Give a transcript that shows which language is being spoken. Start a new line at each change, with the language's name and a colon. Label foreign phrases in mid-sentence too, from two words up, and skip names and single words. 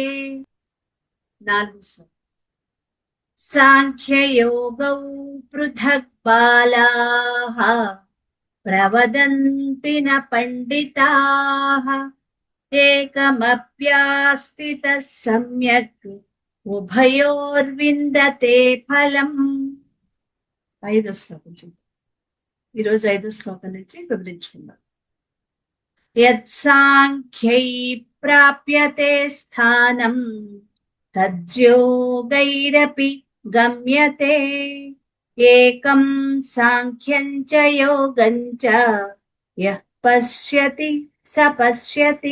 Sanskrit: साङ्ख्ययोगौ पृथक् बालाः प्रवदन्ति न पण्डिताः एकमप्यास्थितः सम्यक् ఉభయోర్విందతే ఫలం.
Telugu: 5వ శ్లోకం చూద్దాం. ఈరోజు 5వ శ్లోకం నుంచి వివరించుకుందాం.
Sanskrit: యత్సాంఖ్యై ప్రాప్యతే స్థానం తజ్యోగైరపి గమ్యతే ఏకం సాంఖ్యం చ యోగం చ యః పశ్యతి స పశ్యతి.